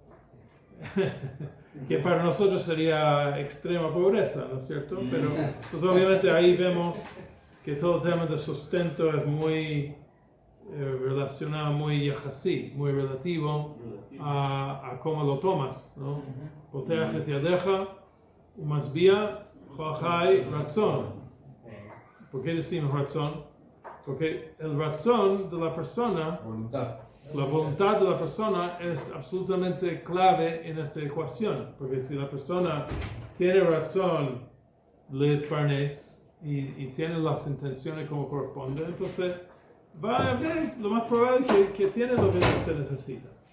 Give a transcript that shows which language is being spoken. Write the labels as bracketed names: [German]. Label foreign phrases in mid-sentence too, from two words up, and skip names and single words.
[Spanish] Que para nosotros sería extrema pobreza, ¿no es cierto? Pero pues obviamente ahí vemos que todo el tema de sustento es muy relacionado, muy yajasí, muy relativo a cómo lo tomas, ¿no? [Hebrew] פותח את ידך ומשביע לכל חי רצון. [Spanish] ¿Por qué decimos ratzon? Porque el ratzon de la persona, la voluntad de la persona es absolutamente clave en esta ecuación, porque si la persona tiene [Hebrew] רצון להתפרנס [Spanish] y tiene las intenciones como corresponde, entonces va a ver lo más probable que tiene lo que se necesita.